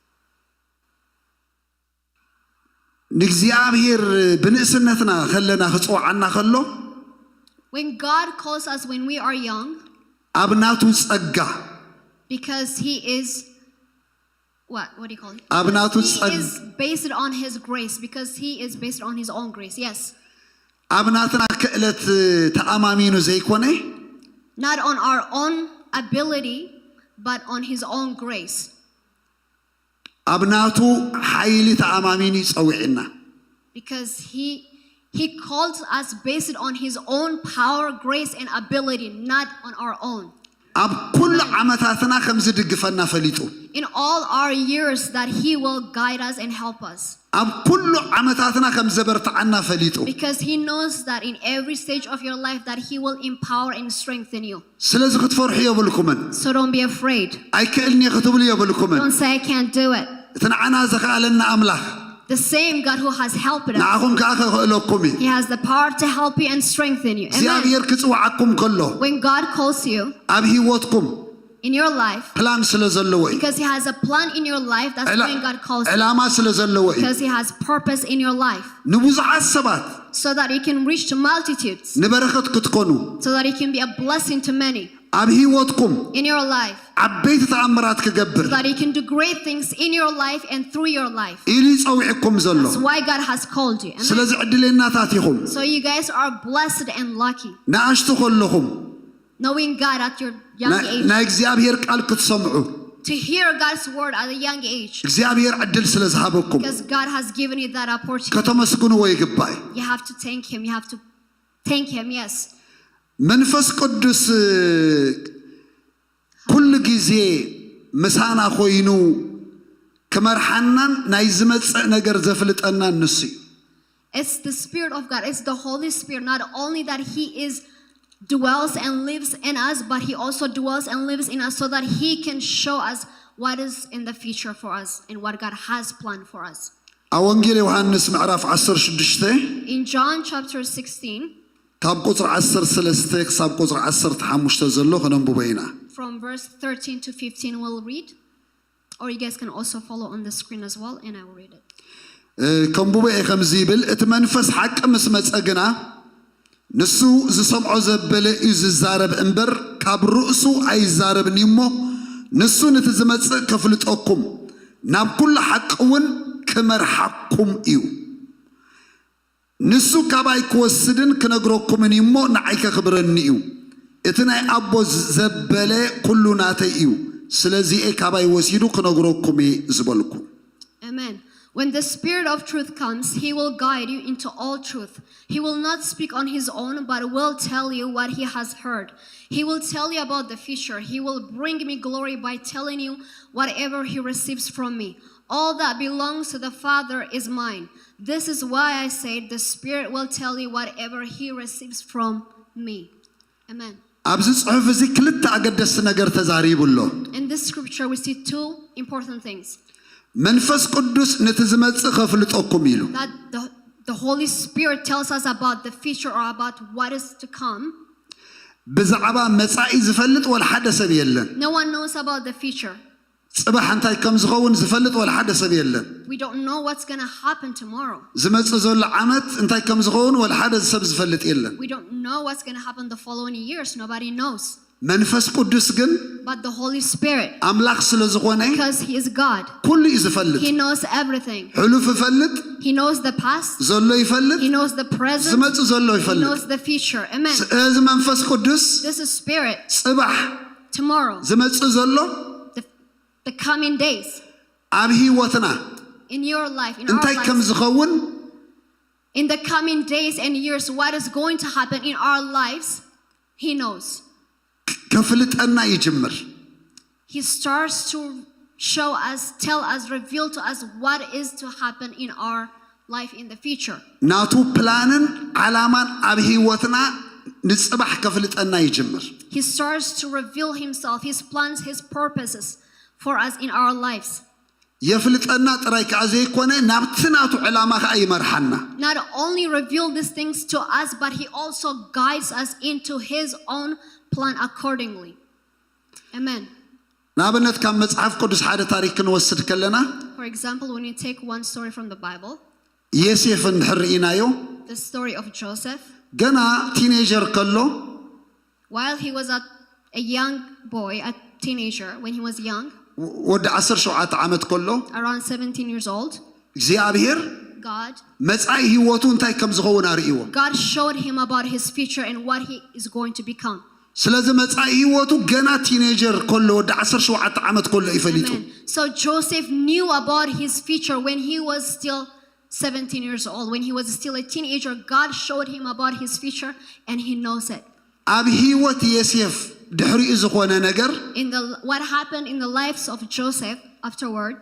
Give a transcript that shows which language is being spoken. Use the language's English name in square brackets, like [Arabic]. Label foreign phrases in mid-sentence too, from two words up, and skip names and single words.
[English] نجزياب هير بنسنتنا خلنا خصو عنا خلو. When God calls us when we are young, أبناتو سأجا. because he is what do you call it? أبناتو He is based on his grace, because he is based on his own grace. Yes. أبناتنا كألت تأمامينو زي كوني. Not on our own ability, but on his own grace. [Tigrinya] አብናቱ ኃይሊ ተአማሚኒ ጸውዕና [English] because he called us based on his own power, grace and ability, not on our own. [Tigrinya] አብ ኩሉ ዓመታትና ከምዝ ድግፈና ፈሊጡ [English] In all our years that he will guide us and help us. [Tigrinya] አብ ኩሉ ዓመታትና ከምዘበርታዓና ፈሊጡ [English] Because he knows that in every stage of your life that he will empower and strengthen you. [Tigrinya] ስለዚህ ክትፈርሑ የብልኩምን [English] So don't be afraid. [Tigrinya] አይክእልኒ ክትብሉ የብልኩምን [English] Don't say I can't do it. [Tigrinya] እትንዓና ዘኻለና አምላኽ [English] The same God who has helped us. [Tigrinya] ንዓኹም ከዓ ክእለኩም [English] He has the power to help you and strengthen you. Amen. [Tigrinya] እግዚአብሔር ክጽዋዓኩም ከሎ [English] When God calls you [Tigrinya] ኣብ ህይወትኩም [English] in your life, [Tigrinya] ፕላን ስለ ዘለዎ እዩ [English] because he has a plan in your life, that's when God calls you. [Tigrinya] ዕላማ ስለ ዘለዎ እዩ [English] Because he has purpose in your life. [Tigrinya] ንብዙሓት ሰባት [English] So that you can reach to multitudes. [Tigrinya] ንበረኸት ክትኮኑ [English] So that you can be a blessing to many [Tigrinya] ኣብ ህይወትኩም [English] in your life. [Tigrinya] ዓበይቲ ተኣምራት ክገብር [English] So that you can do great things in your life and through your life. [Tigrinya] ኢሉ ይጸውዕኩም ዘሎ [English] That's why God has called you. Amen. [Tigrinya] ስለዚ ዕድለኛታት ኢኹም [English] So you guys are blessed and lucky. [Tigrinya] ንኣሽቱ ከለኹም [English] Knowing God at your young age. [Tigrinya] ናይ እግዚአብሔር ቃል ክትሰምዑ [English] To hear God's word at a young age. [Tigrinya] እግዚአብሔር ዕድል ስለ ዝሃበኩም [English] Because God has given you that opportunity. [Tigrinya] ከተመስግንዎ ይግባእ [English] You have to thank him. You have to thank him, yes. [Tigrinya] መንፈስ ቅዱስ ኩሉ ጊዜ ምሳና ኮይኑ ከመርሐናን ናይ ዝመጽእ ነገር ዘፍልጠና ንሱ እዩ [English] It's the Spirit of God. It's the Holy Spirit. Not only that he dwells and lives in us, but he also dwells and lives in us so that he can show us what is in the future for us and what God has planned for us. [Tigrinya] ኣብ ወንጌል ዮሐንስ ምዕራፍ 16 [English] In John chapter 16, [Tigrinya] ካብ ቁጥር 13 ክሳብ ቁጥር 15 ዘሎ ከነንብቦ ኢና [English] from verse 13 to 15 we'll read, or you guys can also follow on the screen as well, and I will read it. [Tigrinya] ከምብቦ ከምዚ ይብል እቲ መንፈስ ሓቂ ምስ መጸ ግና ንሱ ዝሰምዖ ዘበለ እዩ ዝዛረብ እምበር ካብ ርእሱ ኣይዛረብን እሞ ንሱ ነቲ ዝመጽእ ከፍልጠኩም ናብ ኩሉ ሓቂ እውን ክመርሐኩም እዩ ንሱ ካባይ ክወስድን ክነግረኩምን እሞ ንዓይ ከኽብረኒ እዩ እቲ ናይ ኣቦ ዘበለ ኩሉ ናተይ እዩ ስለዚ ካባይ ወሲዱ ክነግረኩም ዝበልኩ [English] Amen. When the Spirit of truth comes, he will guide you into all truth. He will not speak on his own, but will tell you what he has heard. He will tell you about the future. He will bring me glory by telling you whatever he receives from me. All that belongs to the Father is mine. This is why I said the Spirit will tell you whatever he receives from me. Amen. [Tigrinya] ኣብዚ ጽሑፍ እዚ ክልተ ኣገደስቲ ነገር ተዛሪቡሎ [English] In this scripture we see two important things. [Tigrinya] መንፈስ ቅዱስ ነቲ ዝመጽእ ከፍልጠኩም ኢሉ [English] That the Holy Spirit tells us about the future or about what is to come. [Tigrinya] ብዛዕባ መጻኢ ዝፈልጥ ወላ ሓደ ሰብ የለን [English] No one knows about the future. [Tigrinya] ጽባሕ እንታይ ከም ዝኸውን ዝፈልጥ ወላ ሓደ ሰብ የለን [English] We don't know what's going to happen tomorrow. [Tigrinya] ዝመጽእ ዘሎ ዓመት እንታይ ከም ዝኸውን ወላ ሓደ ሰብ ዝፈልጥ የለን [English] We don't know what's going to happen the following years. Nobody knows. [Tigrinya] መንፈስ ቅዱስ ግን [English] But the Holy Spirit, [Tigrinya] ኣምላኽ ስለ ዝኾነ [English] because he is God, [Tigrinya] ኩሉ እዩ ዝፈልጥ [English] he knows everything. [Tigrinya] ሕሉፍ ይፈልጥ [English] He knows the past. [Tigrinya] ዘሎ ይፈልጥ [English] He knows the present. [Tigrinya] ዝመጽእ ዘሎ [English] He [Tigrinya] ይፈልጥ [English] knows the future. Amen. [Tigrinya] እዚ መንፈስ ቅዱስ [English] This is Spirit. [Tigrinya] ጽባሕ [English] Tomorrow, [Tigrinya] ዝመጽእ ዘሎ [English] the coming days, [Tigrinya] ኣብ ህይወትና [English] in your life, in our [Tigrinya] እንታይ ከም [English] lives, [Tigrinya] ዝኸውን [English] in the coming days and years, what is going to happen in our lives, he knows. [Tigrinya] ከፍልጠና ይጅምር [English] He starts to show us, tell us, reveal to us what is to happen in our life in the future. [Tigrinya] ናቱ ፕላንን ዓላማን ኣብ ህይወትና ንጽባሕ ከፍልጠና ይጅምር [English] He starts to reveal himself, his plans, his purposes for us in our lives. [Tigrinya] የፍልጠና ጥራይ ከዓ ዘይኮነ ናብቲ ናቱ ዕላማ ከዓ ይመርሐና [English] Not only reveal these things to us, but he also guides us into his own plan accordingly. Amen. [Tigrinya] ንኣብነት ካብ መጽሓፍ ቅዱስ ሓደ ታሪክ ክንወስድ ከለና [English] For example, when you take one story from the Bible, [Tigrinya] ዮሴፍ እንድሕር ርኢናዮ [English] the story of Joseph, [Tigrinya] ገና ቲኔጀር ከሎ [English] while he was a young boy, a teenager, when he was young, [Tigrinya] ወዲ 17 ዓመት ከሎ [English] around 17 years old, [Tigrinya] እግዚአብሔር [English] God [Tigrinya] መጻኢ ህይወቱ እንታይ ከም ዝኸውን ኣርእይዎ [English] showed him about his future and what he is going to become. [Tigrinya] ስለዚህ መጻኢ ህይወቱ ገና ቲኔጀር ኮሎ ወደ 17 ዓመት ኮሎ ይፈልጡ [English] Amen. So Joseph knew about his future when he was still 17 years old. When he was still a teenager, God showed him about his future and he knows it. [Tigrinya] ኣብ ህይወት ዮሴፍ ድሕሪኡ ዝኾነ ነገር [English] What happened in the lives of Joseph afterwards,